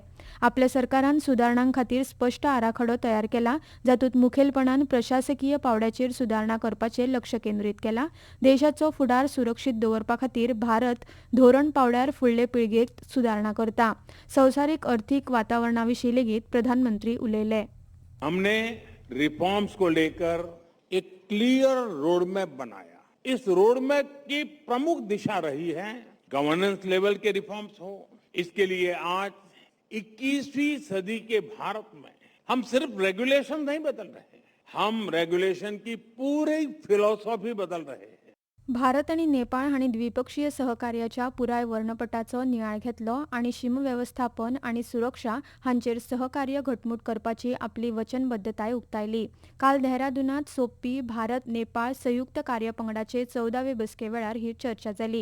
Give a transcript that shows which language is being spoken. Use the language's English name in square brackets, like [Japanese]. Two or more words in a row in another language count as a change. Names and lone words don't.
[Konkani] आपल्या सरकारान सुदारणां खातीर स्पश्ट आराखडो तयार केला जातूंत मुखेलपणान प्रशासकीय पावड्याचेर सुदारणा करपाचेर लक्ष केंद्रीत केलां. देशाचो फुडार सुरक्षीत दवरपा खातीर भारत धोरण पावड्यार फुडले पिळगेक सुदारणा करता. संवसारीक अर्थीक वातावरणाविशीं लेगीत प्रधानमंत्री उलयले. [Hindi] हमने रिफॉर्म्स को लेकर एक [English] clear road map [Hindi] बनाया. इस [English] road map [Hindi] की प्रमुख दिशा रही है [English] governance level [Hindi] के रिफॉर्म्स हो. इसके लिए आज 21वीं सदी के भारत में हम सिर्फ रेगुलेशन नहीं बदल रहे, हम रेगुलेशन की पूरी फिलॉसॉफी बदल रहे हैं. [Konkani] भारत आनी नेपाळ हांणी द्विपक्षीय सहकार्याच्या पुराय वर्णपटाचो नियाळ घेतलो आनी शीम वेवस्थापन आनी सुरक्षा हांचेर सहकार्य घटमूट करपाची आपली वचनबद्धताय उक्तायली. काल देहरादूनांत सोंपपी भारत नेपाळ संयुक्त कार्यपंगडाचे 14वे बसके वेळार ही चर्चा जाली.